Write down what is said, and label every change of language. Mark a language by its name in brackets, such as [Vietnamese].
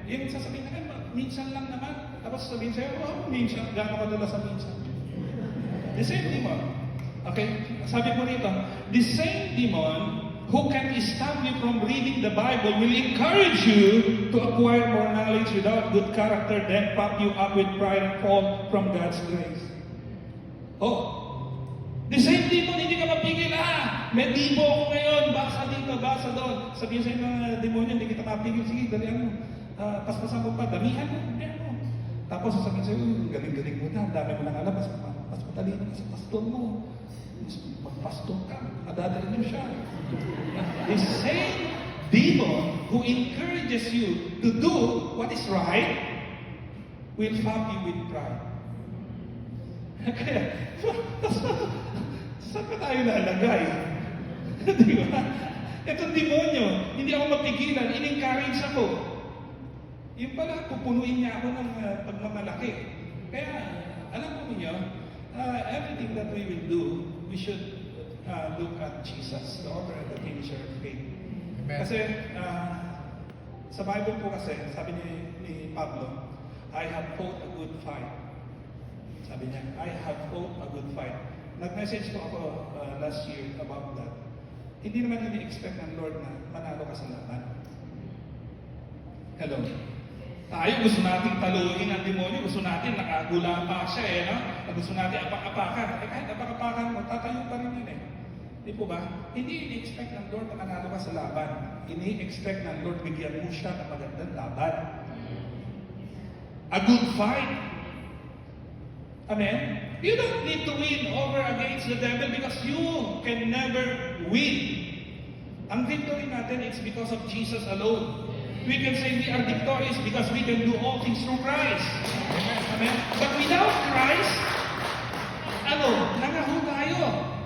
[Filipino] Yung sasabihin na, minsan lang naman. Tapos sabihin sa'yo, minsan, gano'n ka dala sa minsan. [English] The same demon. [Filipino] Okay? Sabi po rito, [English] the same demon who can stop you from reading the Bible will encourage you to acquire more knowledge without good character, then pump you up with pride and fall from God's grace. Oh, the same demon, [Filipino] hindi ka mapigil. May demo ako ngayon, basa dito, basa doon. Sabihin sa inyo ng demonyo, hindi kita mapigil. Sige, dalihan mo. Paspasan mo pa, damihan mo. Damihan mo. Tapos sasabihin sa'yo, galing-galing mo na, dami mo nang alam, mas matalino ka sa pastor mo. Magpastor ka, madadalhin niyo siya. [English] The same demon who encourages you to do what is right will pump you with pride. [Filipino] Kaya, saan ka tayo nalagay? Di ba? Itong demonyo, hindi ako mapigilan, in-encourage ako. Yung pala, pupunuin niya ako ng pagmamalaki. Kaya, alam mo niyo, [English] everything that we will do, we should look at Jesus, the author and the finisher of faith. Amen. [Filipino] Kasi, sa Bible po kasi, sabi ni Pablo, [English] I have fought a good fight. [Filipino] Sabi niya, [English] I have fought a good fight. [Filipino] Nag-message po ako [English] last year about that. [Filipino] Hindi naman ini-expect ng Lord na manalo ka sa laban. Hello? Tayo gusto nating taluhin ang demonyo, gusto natin nakagula pa siya no? Gusto natin apak-apakan. Kahit apak-apakan mo, tatayo pa rin yun Di po ba? Hindi ini-expect ng Lord na manalo ka sa laban. Ini-expect ng Lord bigyan mo siya ng magandang laban. [English] A good fight. Amen? You don't need to win over against the devil because you can never win. [Filipino] Ang victory natin [English] is because of Jesus alone. We can say we are victorious because we can do all things through Christ. Amen? But without Christ, [Filipino] nangaho tayo.